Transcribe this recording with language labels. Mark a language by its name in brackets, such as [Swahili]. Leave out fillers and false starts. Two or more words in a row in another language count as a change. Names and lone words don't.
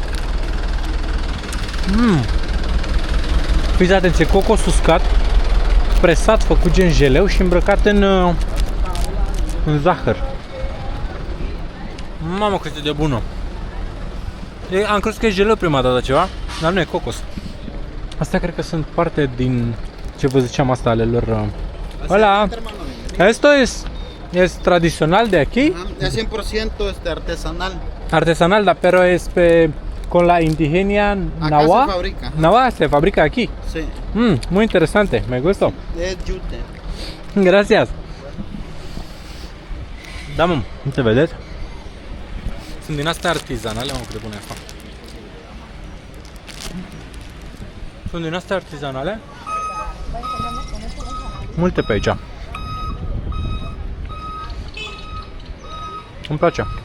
[Romanian] Fiți atenție, cocos uscat, presat, făcut gen jeleu și îmbrăcat în zahăr. Mamă, cât e de bună! Am crezut că e jeleu prima dată ceva, dar nu e cocos. Astea cred că sunt parte din ce vă ziceam, asta ale lor. [Spanish] Hola! Esto es tradicional de aquí? Es 100% artesanal. Artesanal, da, pero es con la indigenia Nahua. Se fabrica. Nahua se fabrica aquí. Sí. Muy interesante, me gusta. Es yute. Gracias. [Romanian] Da, mă, uite, vedeți? Sunt din astea artizanale, mă, cât de bune asta. Sunt din astea artizanale. Multe pe aici. Îmi place.